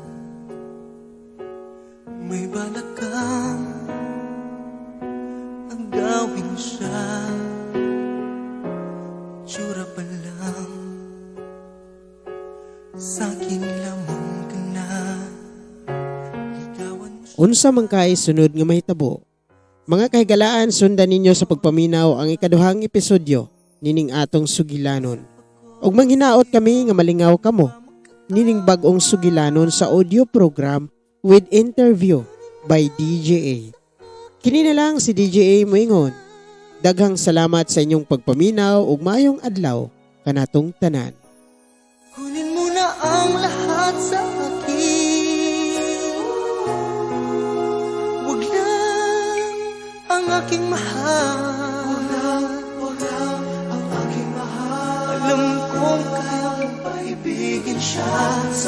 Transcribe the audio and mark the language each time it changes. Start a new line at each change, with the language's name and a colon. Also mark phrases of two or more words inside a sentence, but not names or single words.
Filipino: May balak kang agawin siya. Tsura pa lang sa akin lamang ka na. Ligawan mo siya.
Cebuano: Unsa man kay sunod nga mahitabo. Mga kahigalaan, sundan ninyo sa pagpaminaw ang ikaduhang episodyo nining atong sugilanon. Ug manghinaot kami nga malingaw kamo nining bag-ong sugilanon sa
English: audio program with interview by
Cebuano: DJA. Kini na lang si DJA moingon. Daghang salamat sa inyong pagpaminaw ug maayong adlaw kanatong tanan.
Filipino: Kunin mo na ang lahat sa akin. Huwag lang ang aking mahal. Huwag lang ang aking mahal. Alam kong kaya mong paibigin siya.